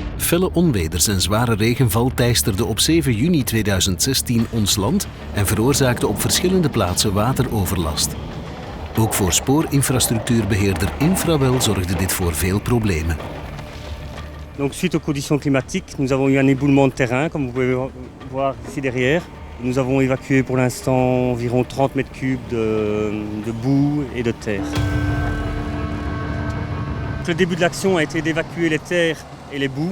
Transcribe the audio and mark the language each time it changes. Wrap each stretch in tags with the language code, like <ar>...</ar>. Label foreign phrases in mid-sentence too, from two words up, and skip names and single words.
<nl>Felle onweders en zware regenval teisterden op 7 juni 2016 ons land en veroorzaakte op verschillende plaatsen wateroverlast. Ook voor spoorinfrastructuurbeheerder Infrawel zorgde dit voor veel problemen.</nl> <fr>Donc, suite aux conditions climatiques, nous avons eu un éboulement de terrain, comme vous pouvez voir ici derrière. Nous avons évacué pour l'instant environ 30 mètres cubes de boue et de terre. Le début de l'action a été d'évacuer les terres et les boues.</fr>